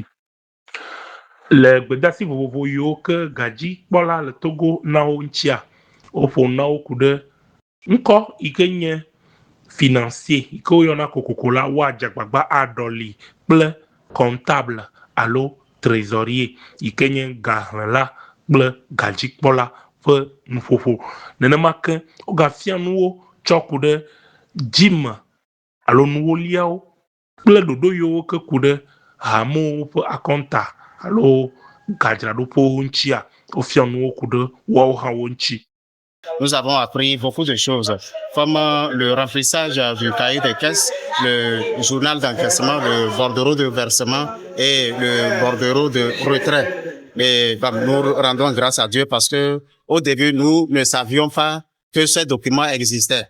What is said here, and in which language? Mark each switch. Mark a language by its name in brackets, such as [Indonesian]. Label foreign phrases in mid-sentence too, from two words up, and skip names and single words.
[Ewe] Le gbedasi vovovo yiwo ke gadzikpɔla le Togo na wo ŋutia woƒo na wo ku ɖe ŋkɔ yi ke nye financier yi ke woyɔna kokoko la woadze agbagba aɖɔli kple comptable alo trésorier yi ke nye gahlẽla kple gadzikpɔla ƒe nuƒoƒo. Nenema ke wogafia nuwo tsɔ ku ɖe dzime alo nuwoliawo kple ɖoɖo yiwo ke ku ɖe hamewo ƒe akɔnta alo gadzraɖoƒewo ŋutia wofia nuwo ku ɖe woawo hã wo ŋuti. [French] Nous avons appris beaucoup de choses, comme le remplissage du cahier de caisse, le journal d'encaissement, le bordereau de versement et le bordereau de retrait. Mais nous rendons grâce à Dieu parce que au début, nous ne savions pas que ces documents existaient.